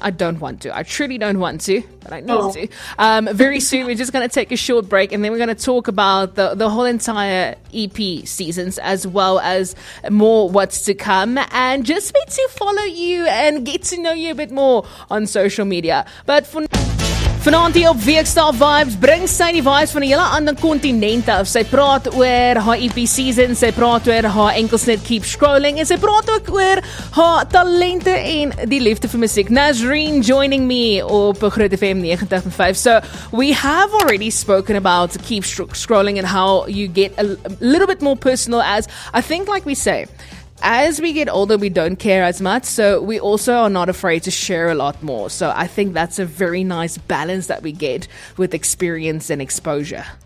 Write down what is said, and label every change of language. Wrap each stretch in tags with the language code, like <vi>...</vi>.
<en>I don't want to. I truly don't want to, but I need to. Very soon, we're just going to take a short break, and then we're going to talk about the whole entire EP seasons, as well as more what's to come, and just to follow you and get to know you a bit more on social media. But</en> <af>Vanaand hier op Weekstaal Vibes bring sy die vibes van 'n hele ander kontinent af. Sy praat oor haar EP season, sy praat oor haar enkelsnit Keep Scrolling en sy praat ook oor haar talente en die liefde vir musiek.</af> <en>Nasrene joining me op Groot FM 90.5. So we have already spoken about Keep Scrolling and how you get a little bit more personal, as I think, like we say, as we get older, we don't care as much, so we also are not afraid to share a lot more. So I think that's a very nice balance that we get with experience and exposure.</en>